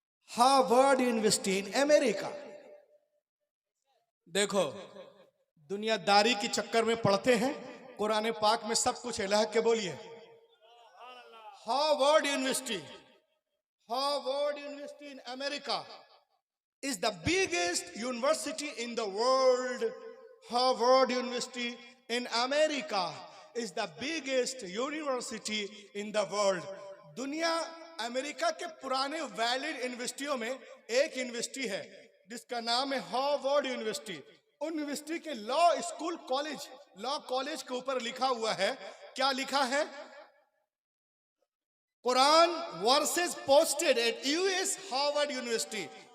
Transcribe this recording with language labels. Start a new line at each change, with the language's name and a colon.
English: Harvard University in America.
Hindi: देखो, दुनियादारी की चक्कर में पढ़ते हैं, कुरान पाक में सब कुछ है। लहक के बोलिए,
English: Harvard University, Harvard University in America is the biggest university in the world. Harvard University in America is the biggest university in the world.
Hindi: दुनिया अमेरिका के पुराने वैलिड यूनिवर्सिटियों में एक यूनिवर्सिटी है जिसका नाम है हार्वर्ड यूनिवर्सिटी। उन यूनिवर्सिटी के law school college, law college के ऊपर लिखा हुआ है, क्या लिखा है?
English: Quran verses posted at US Harvard University.